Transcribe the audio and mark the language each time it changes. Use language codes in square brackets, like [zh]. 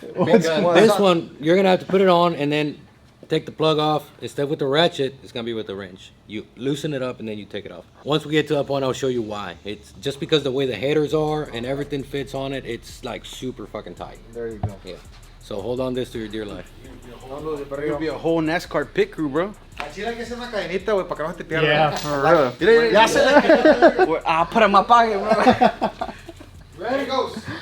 [en] This one, you're gonna have to put it on and then take the plug off. Instead with the ratchet, it's gonna be with the wrench. You loosen it up and then you take it off. Once we get to that point, I'll show you why. It's just because the way the headers are and everything fits on it, it's like super fucking tight. There you go. Yeah. So hold on this to your dear life. It'll be a whole NASCAR pit crew, bro. [es] Aquí hay que hacer una cadenita, güey, para que no se te pierda. [en] Yeah, for real. [es] Mira, ya se [en] I'll put it in my pocket, bro. Ready, goes.